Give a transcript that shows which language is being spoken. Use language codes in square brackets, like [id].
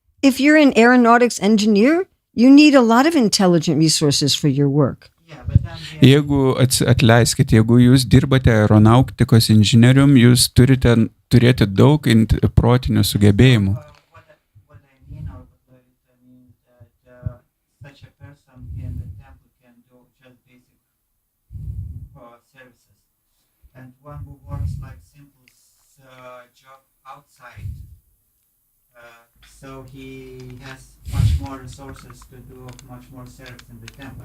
[en] If you're an aeronautics engineer, you need a lot of intelligent resources for your work. Yeah, but [lt] Jeigu atleiskit, jeigu jūs dirbate aeronautikos inžinierium, jūs turite turėti daug protinių sugebėjimų. [en] What I mean is that such a person in the temple can do just basic services, and one who works like simple job outside, so he has much more resources to do much more service in the temple.